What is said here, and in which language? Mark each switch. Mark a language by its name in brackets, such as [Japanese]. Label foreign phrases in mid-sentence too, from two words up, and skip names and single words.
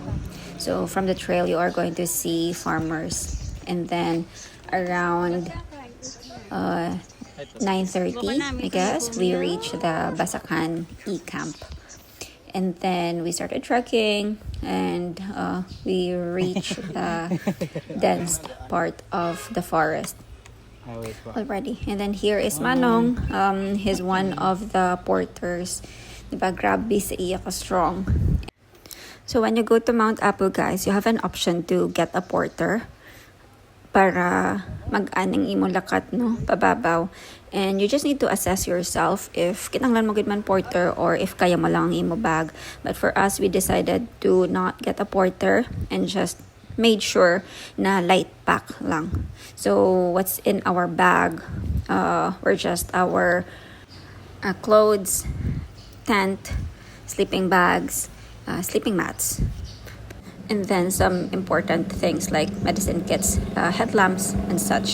[English] So from the trail you are going to see farmers, and then around 9:30, I guess, we reached the Bansalan camp. And then we started trekking and we reached the dense part of the forest already. And then here is Manong. He's one of the porters. [Hiligaynon] Diba, grabe sa iya ka strong. [English] So when you go to Mount Apo, guys, you have an option to get a porter [Hiligaynon] para mag-anang imo lakat, no, pababaw. [English] And you just need to assess yourself if [Hiligaynon] kinanglan mo gid man [English] porter or if [Hiligaynon] kaya mo lang ang imo bag. [English] But for us, we decided to not get a porter and just made sure na light pack lang. So what's in our bag were just our clothes, tent, sleeping bags, sleeping mats, and then some important things like medicine kits, headlamps, and such.